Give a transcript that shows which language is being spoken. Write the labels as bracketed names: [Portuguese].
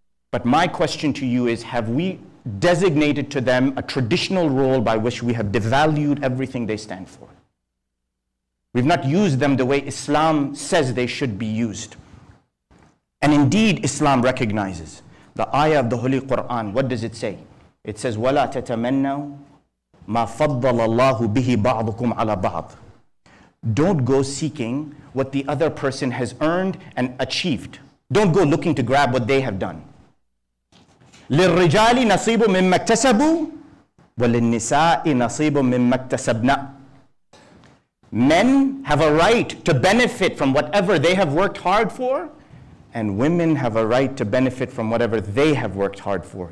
[English] But my question to you is, have we designated to them a traditional role by which we have devalued everything they stand for? We've not used them the way Islam says they should be used. And indeed, Islam recognizes. The ayah of the Holy Quran, what does it say? It says, [Arabic] وَلَا تَتَمَنَّوْا مَا فَضَّلَ اللَّهُ بِهِ بَعْضُكُمْ عَلَى بَعْضٍ. [English] Don't go seeking what the other person has earned and achieved. Don't go looking to grab what they have done. [Arabic] لِلرِّجَالِ نَصِيبٌ مِمَّا اكْتَسَبُوا وَلِلنِّسَاءِ نَصِيبٌ مِمَّا اكْتَسَبْنَا. [English] Men have a right to benefit from whatever they have worked hard for, and women have a right to benefit from whatever they have worked hard for.